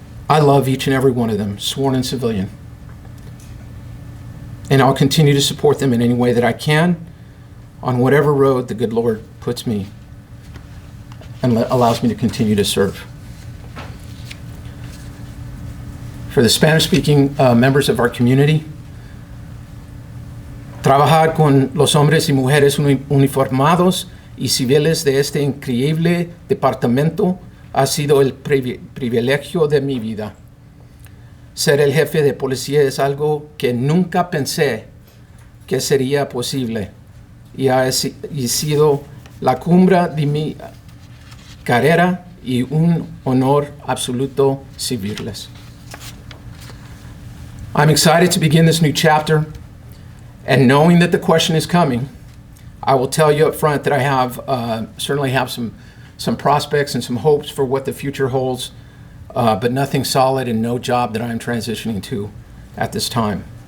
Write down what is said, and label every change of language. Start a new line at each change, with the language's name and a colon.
English: I love each and every one of them, sworn and civilian. And I'll continue to support them in any way that I can on whatever road the good Lord puts me and allows me to continue to serve. For the Spanish-speaking members of our community,
Spanish: trabajar con los hombres y mujeres uniformados y civiles de este increíble departamento ha sido el privilegio de mi vida. Ser el jefe de policía es algo que nunca pensé que sería posible y ha sido la cumbre de mi carrera y un honor absoluto servirles.
English: I'm excited to begin this new chapter, and knowing that the question is coming, I will tell you up front that I have certainly have some prospects and some hopes for what the future holds, but nothing solid and no job that I'm transitioning to at this time.